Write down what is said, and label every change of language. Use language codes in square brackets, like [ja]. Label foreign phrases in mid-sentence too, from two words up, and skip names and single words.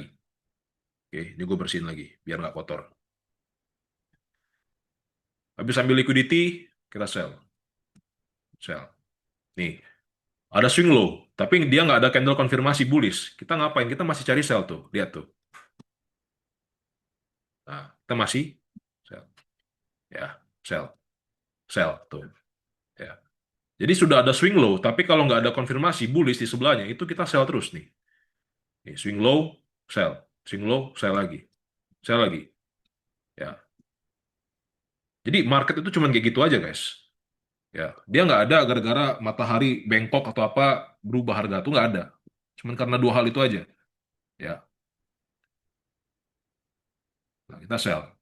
[id] Oke, ini gue bersihin lagi biar nggak kotor. Habis ambil liquidity, kita sell. Sell. Nih, ada [en] swing low, [id] tapi dia nggak ada candle konfirmasi bullish. Kita ngapain? Kita masih cari sell tuh. Lihat tuh. Nah, kita masih sell. Ya, sell. Sell tuh. Ya. Jadi sudah ada [en] swing low, [id] tapi kalau nggak ada konfirmasi bullish di sebelahnya, itu kita sell terus nih. Nih, [en] swing low, sell. Swing low, sell lagi. [id] Sell lagi. Ya. Jadi market itu cuma kayak gitu aja, guys. Ya, dia nggak ada gara-gara matahari bengkok atau apa berubah harga tuh nggak ada. Cuman karena 2 hal itu aja. Ya. Nah, kita sell.